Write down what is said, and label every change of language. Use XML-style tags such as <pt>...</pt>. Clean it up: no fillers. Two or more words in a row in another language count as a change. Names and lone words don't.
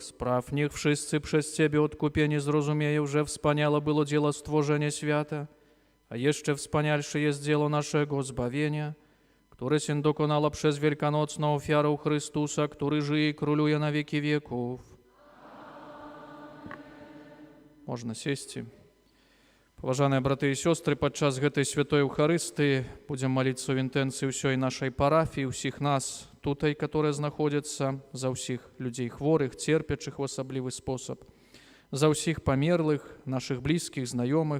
<pl>Spraw, niech wszyscy przez Ciebie odkupieni zrozumieją, że wspaniale było dzieło stworzenia świata, a jeszcze wspanialsze jest dzieło naszego zbawienia, które się dokonało przez wielkanocną ofiarę Chrystusa, który żyje i króluje na wieki wieków. Można сесть.</pl> <be>Паважаныя браты і сёстры, падчас гэтай святой Еўхарыстыі будзем маліцца ў інтэнцыі ўсёй нашай парафіі, ўсіх нас тутай, которые знаходзяцца, за ўсіх людзей хворых, церпячых в асаблівы спосаб, за ўсіх памерлых, нашых блізкіх, знаёмых.</be>